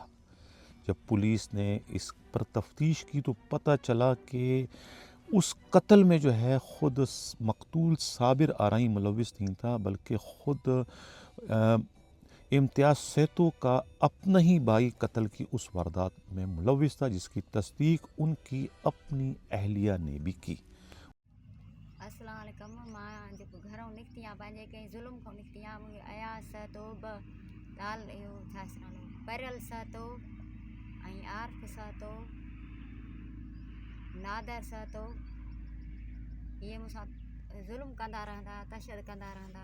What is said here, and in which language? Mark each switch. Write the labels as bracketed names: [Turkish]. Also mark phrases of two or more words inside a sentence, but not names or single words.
[Urdu] جب پولیس نے اس پر تفتیش کی تو پتہ چلا کہ اس قتل میں جو ہے خود مقتول صابر آرائی ملوث نہیں تھا، بلکہ خود امتیاز سیتو کا اپنا ہی بھائی قتل کی اس واردات میں ملوث تھا، جس کی تصدیق ان کی اپنی اہلیہ نے بھی کی۔ [Arabic] السلام علیکم. [Sindhi] मां जेको घरों निकिती आहियां पंहिंजे कंहिं ज़ुल्म खां निकिती आहियां। मुंहिंजो अयास तो दाल इहो छा नालो परियल सातो ऐं आर्फ सातो नादर सातो इहे मूंसां ज़ुल्म कंदा रहंदा, तशद कंदा रहंदा।